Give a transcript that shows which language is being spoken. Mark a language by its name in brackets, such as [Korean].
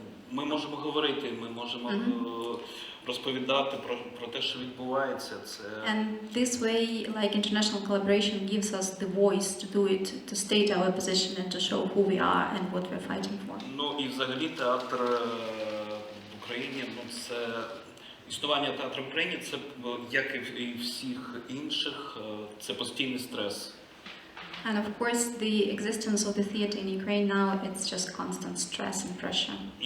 [Ukrainian] Ми можемо говорити, ми можемо розповідати про те, що відбувається. [English] And this way, like international collaboration gives us the voice to do it, to state our position and to show who we are and what we're fighting for. [Ukrainian] Ну і взагалі театр в Україні, це існування театру в Україні, це як і всіх інших, це постійний стрес. [English] And of course, the existence of the theatre in Ukraine now, it's just constant stress and pressure.